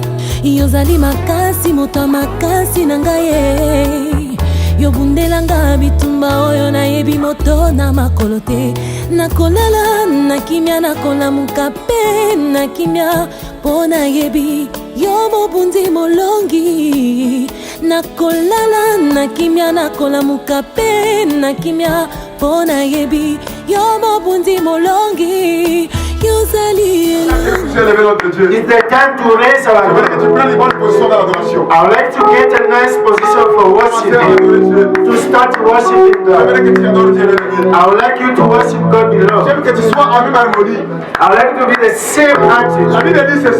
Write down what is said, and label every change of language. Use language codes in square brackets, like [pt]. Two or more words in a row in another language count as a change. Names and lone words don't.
[ln] Yozali makasi moto makasi na ngai Yobundelanga bitumba oyo na yebi moto na makolo te Nakolala na kimia nakolamuka pe na kimia Pona yebi yo mobundi molongi Nakolala na kimia nakolamuka pe na kimia Pona yebi yo mobundi molongi Yozali [en] It's the time to raise our voice. I would like to get a nice position for worshiping. To start worshiping God. I would like you to worship God below. I would like to be the same artist.